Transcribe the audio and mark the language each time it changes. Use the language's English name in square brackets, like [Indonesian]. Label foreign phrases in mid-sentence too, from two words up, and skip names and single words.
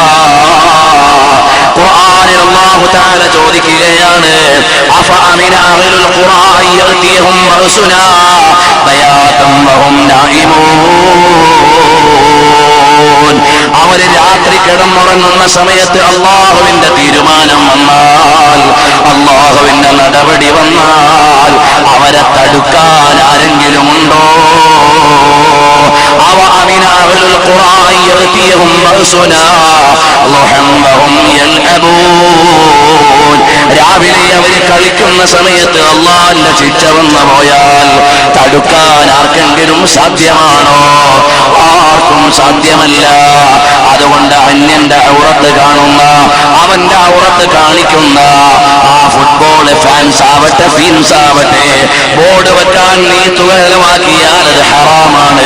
[Malayalam] ഖുർആനിൽ അല്ലാഹു തആല ചോദിക്കുകയാണ്, [Arabic] أفأمن أهل القرآن يأتيهم بأسنا بياتا وهم نائمون. [Malayalam] അവര് രാത്രി കിടന്നുറങ്ങുന്ന സമയത്ത് അല്ലാഹുവിന്റെ തീരുമാനം വന്നാൽ, അല്ലാഹുവിന്റെ നടപടി വന്നാൽ അവരെ തടുക്കാൻ ആരെങ്കിലും ഉണ്ടോ? [Arabic] أَوَأَمِنَ أَهْلُ الْقُرَىٰ يَأْتِيَهُمْ بَأْسُنَا ضُحًى وَهُمْ يَلْعَبُونَ. [Malayalam] രാവിലെ അവർ കളിക്കുന്ന സമയത്ത് അല്ലാഹുവിന്റെ ശിക്ഷ വന്നു പോയാൽ തടുക്കാൻ ആർക്കെങ്കിലും സാധ്യമാണോ? ആർക്കും സാധ്യമല്ല. അതുകൊണ്ട് അന്യന്റെ ഔറത്ത് കാണുന്ന, അവന്റെ ഔറത്ത് കാണിക്കുന്ന ആ [English] football fans [Malayalam] ആവട്ടെ ഫീൻസ് ആവട്ടെ, ബോർഡ് വെക്കാൻ നീ തുകലമാക്കിയാൽ അത് ഹറാമാണ്.